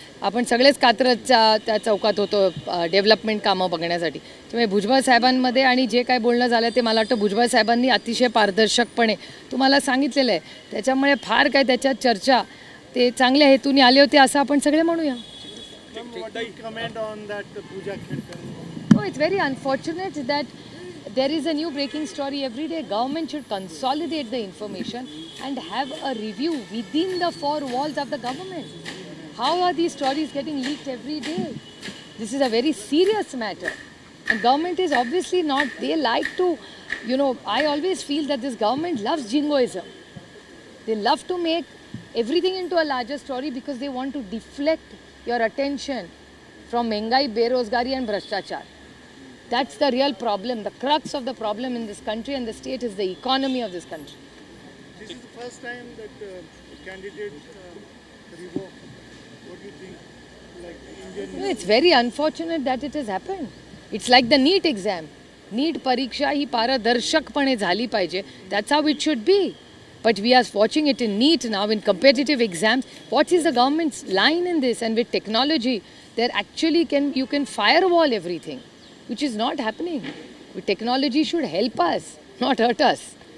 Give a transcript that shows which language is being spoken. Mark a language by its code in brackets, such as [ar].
[mr] आपण सगळेच कात्रजच्या त्या चौकात होतो डेव्हलपमेंट कामं बघण्यासाठी. त्यामुळे भुजबळ साहेबांमध्ये आणि जे काय बोलणं झालं ते मला वाटतं भुजबळ साहेबांनी अतिशय पारदर्शकपणे तुम्हाला सांगितलेलं आहे. त्याच्यामुळे फार काय त्याच्यात चर्चा ते चांगल्या हेतूने आले होते असं आपण सगळे म्हणूया. [en] Comment on that Puja Khedkar. No, it's very unfortunate that there is a new breaking story every day. Government should consolidate the information and have a review within the four walls of the government. How are these stories getting leaked every day? This is a very serious matter. And government is obviously not, they like to, I always feel that this government loves jingoism. They love to make everything into a larger story because they want to deflect your attention from [hi] Mengai, Berozgari and Bhrashtachar. [en] That's the real problem. The crux of the problem in this country and the state is the economy of this country. This is the first time that candidate revoked. What do you think? Like Indian. No, it's very unfortunate that it has happened. It's like the NEET exam. [mr] NEET परीक्षा ही पारदर्शकपणे झाली पाहिजे. [en] That's how it should be. But we are watching it in NEET now, in competitive exams. What is the government's line in this? And with technology, there actually you can firewall everything, which is not happening. With technology should help us, not hurt us.